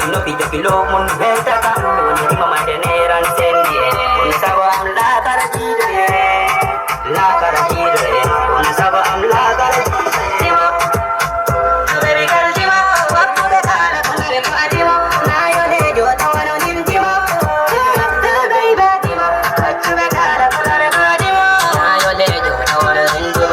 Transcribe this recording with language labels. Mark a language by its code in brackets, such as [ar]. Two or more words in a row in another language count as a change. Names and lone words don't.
[ff] Ɓe filo mun ɓe taka, woni rima ma de neran sendi e. Woni sago am la kara jido e, la kara jido e. Woni sago am la kara jido e. Dimo, [en] baby girl, [ff] dimo. Wakkuɓe kala kun se ma dimo. Na yo lejo tawano nin dimo. [en] Baby girl, [ff] dimo. Wakkuɓe kala kun se ma dimo. Na yo lejo tawano nin